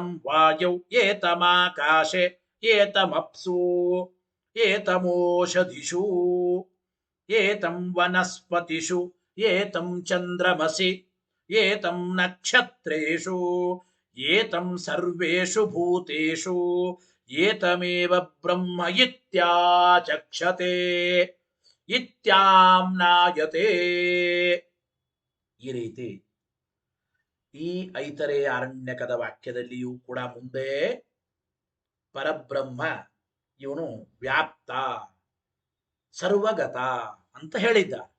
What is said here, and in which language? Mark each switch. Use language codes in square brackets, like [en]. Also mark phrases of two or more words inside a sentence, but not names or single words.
[sa] ವಾಯೌ ಏತಮಾಕಾಶೆ ಏತಮಪ್ಸು ಏತಮೋಷಧಿಷು ಏತಂ ವನಸ್ಪತಿಷು ಏತಂ ಚಂದ್ರಮಸಿ ಏತಂ ನಕ್ಷತ್ರೇಷು ಏತಂ ಸರ್ವೇಷು ಭೂತೇಷು ಏತಮೇವ ಬ್ರಹ್ಮ ಇತ್ಯಾಚಕ್ಷತೆ ಇತ್ಯಾಮ್ನಾಯತೆ. [kn] ಈ ರೀತಿ ಈ ಐತರೇಯ ಅರಣ್ಯಕದ ವಾಕ್ಯದಲ್ಲಿಯೂ ಕೂಡ ಮುಂದೆ ಪರಬ್ರಹ್ಮ ಇವನು ವ್ಯಾಪ್ತ ಸರ್ವಗತ ಅಂತ ಹೇಳಿದ್ದ.